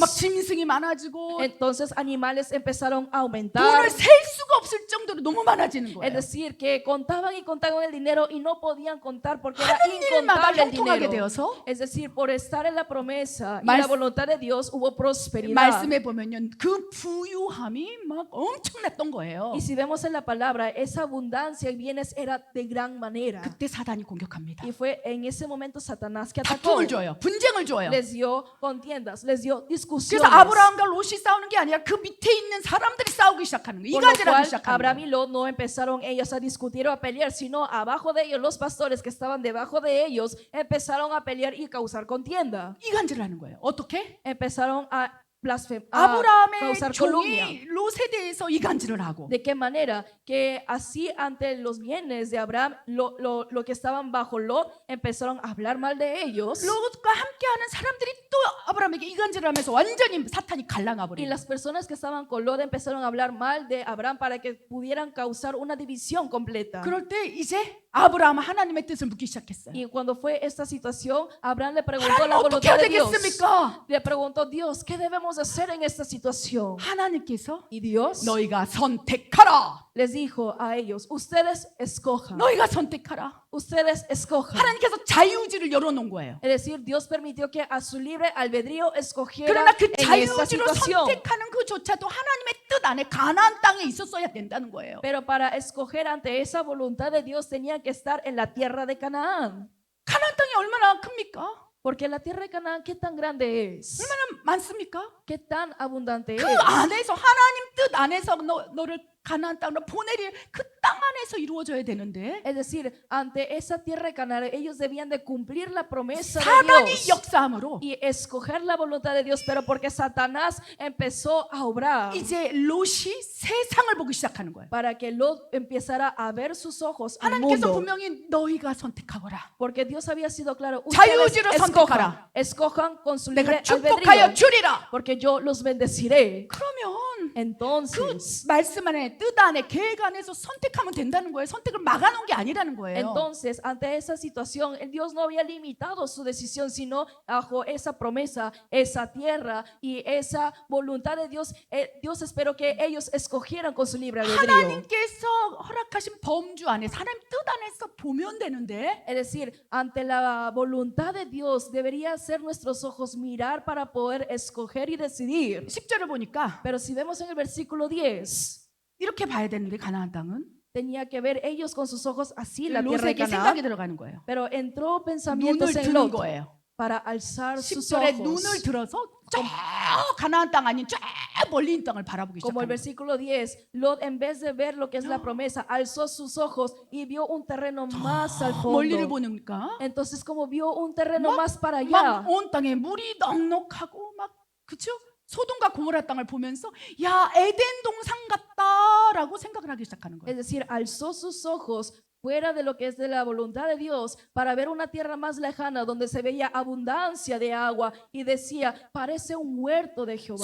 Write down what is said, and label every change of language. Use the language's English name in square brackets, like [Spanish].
[Korean] 막 짐승이 많아지고 [Spanish] Entonces animales empezaron a aumentar. [Korean] 돈을 셀 수가 없을 정도로 너무 많아지는 [Spanish] Es [Korean] 거예요. [Spanish] decir, que contaban y contaban el dinero y no podían contar porque era [Korean] 하는 일마다 [Spanish] incontable el [Korean] 형통하게 [Spanish] dinero. [Korean] 되어서 [Spanish] Es decir, por estar en la promesa y [Korean] 말- [Spanish] la voluntad de Dios hubo prosperidad. [Korean] 말씀해 보면요, 그 부유함이 막 엄청났던 거예요. [Spanish] Y si vemos en la palabra, esa abundancia y bienes era de gran manera. [Korean] 그때 사단이 공격합니다. [Spanish] Y fue en ese momento Satanás que atacó. [Korean] 다툼을 줘요. 분쟁을 줘요. [Spanish] Les dio contiendas, les dio [Korean] 그래서 [Spanish] discusiones. [Korean] 아브라함과 롯이 싸우는 게 아니라 그 밑에 있는 사람들이 싸우기 시작하는 거예요. [Spanish] Por lo [Korean] 이간질하기 [Spanish] cual, [Korean] 시작하는 [Spanish] Abraham y [Korean] 거예요. [Spanish] Lot no empezaron ellos a discutir o a pelear, sino abajo de ellos, los pastores que estaban debajo de ellos, empezaron a pelear y causar contienda. [Korean] 이간질하는 거예요. 어떻게? [Spanish] Empezaron a [Korean] 아브라함의 [Spanish] causar calumnia. [Korean] 종이 롯에 대해서 이간질을 하고 [Spanish] ¿De qué manera? Que así ante los bienes de Abraham, lo que estaban bajo Lot, empezaron a hablar mal de ellos. [Korean] 롯과 함께하는 사람들이 또 아브라함에게 이간질을 하면서 완전히 사탄이 갈라놔 [Spanish] Y [Korean] 버린 [Spanish] las personas que estaban con Lot empezaron a hablar mal de Abraham para que pudieran causar una división completa. [Korean] 그럴 때 이제 아브라함은 하나님의 뜻을 묻기 시작했어요. [Spanish] Y cuando fue esta situación, Abraham le preguntó [Korean] 하나님 [Spanish] la [Korean] 어떻게 [Spanish] voluntad [Korean] 해야 [Spanish] de Dios. [Korean] 되겠습니까? [Spanish] Le preguntó Dios, ¿qué debemos hacer en esta situación? [Korean] 하나님께서 [Spanish] Y Dios [Korean] 너희가 선택하라. [Spanish] les dijo a ellos, ustedes escojan, [Korean] 너희가 선택하라. [Spanish] ustedes escojan. [Korean] 하나님께서 자유의지를 열어놓은 거예요. [Spanish] Es decir, Dios permitió que a su libre albedrío escogiera [Korean] 그러나 그 [Spanish] en esta [Korean] 자유의지로 [Spanish] situación. [Korean] 선택하는 그조차도 하나님의 뜻 안에 가나안 땅에 있었어야 된다는 거예요. [Spanish] Pero para escoger ante esa voluntad de Dios tenía que estar en la tierra de Canaán. [Korean] 가나안 땅이 얼마나 큽니까? [Spanish] Porque la tierra de Canaán, ¿qué tan grande es? [Korean] 얼마나 많습니까? [Spanish] ¿Qué tan abundante [Korean] 그 [Spanish] es? [Korean] 안에서 하나님 뜻 안에서 너를 가나안 땅으로 보내릴 그 땅 안에서 이루어져야 되는데 [Spanish] Es decir, ante esa tierra de Canaán, ellos debían de cumplir la promesa de [Korean] 사단이 [Spanish] Dios [Korean] 역사함으로 [Spanish] y escoger la voluntad de Dios, pero porque Satanás empezó a obrar [Korean] 이제 롯이 세상을 보기 시작하는 거예요. [Spanish] para que Lot empezara a ver sus ojos al [Korean] 하나님께서 [Spanish] mundo. [Korean] 분명히 너희가 선택하거라. [Spanish] Porque Dios había sido claro, [Korean] 자유의지로 [Spanish] ustedes [Korean] 선택하라. [Spanish] escojan con su [Korean] 내가 [Spanish] libre [Korean] 축복하여 [Spanish] albedrío, [Korean] 주리라. [Spanish] porque yo los bendeciré. [Korean] 그러면 [Spanish] Entonces, [Korean] 말씀 안에 뜻 안에 계획 안에서 선택하면 된다는 거예요. 선택을 막아놓은 게 아니라는 거예요. [Spanish] entonces, ante esa situación, el Dios no había limitado su decisión, sino bajo esa promesa, esa tierra y esa voluntad de Dios, Dios esperó que ellos escogieran con su libre albedrío. [Korean] 하나님께서 허락하신 범주 안에서 하나님 뜻 안에서 보면 되는데 [Spanish] Es decir, ante la voluntad de Dios debería ser nuestros ojos mirar para poder escoger y decidir. [Korean] 10절을 보니까 [Spanish] Pero si vemos en el versículo 10, [Korean] 이렇게 봐야 되는데 가나안 땅은 [Spanish] tenía que ver ellos con sus ojos así la tierra de [Korean] 롯에게 생각이 [Spanish] Canaán. [Korean] 들어가는 거예요. [Spanish] Pero entró [Korean] 눈을 [Spanish] pensamientos en [Korean] 드는 [Spanish] Lot [Korean] 거예요. [Spanish] para alzar sus [Korean] 10절에 [Spanish] ojos. [Korean] 눈을 들어서 쫙 가나안 땅 아닌 쫙 멀리 있는 땅을 바라보기 [Spanish] Como el [Korean] 시작합니다. [Spanish] versículo 10, Lot en vez de ver lo que es la promesa, alzó sus ojos y vio un terreno más al [Korean] 멀리를 [Spanish] fondo. [Korean] 보니까 [Spanish] Entonces como vio un terreno más para allá, [Korean] 막 온 땅에 물이 넉넉하고 막 그쵸? 소돔과 고모라 땅을 보면서 야 에덴 동산 같다라고 생각을 하기 시작하는 거예요. [Spanish] es decir, alzó sus ojos fuera de lo que es de la voluntad de Dios para ver una tierra más lejana donde se veía abundancia de agua y decía, parece un huerto de Jehová.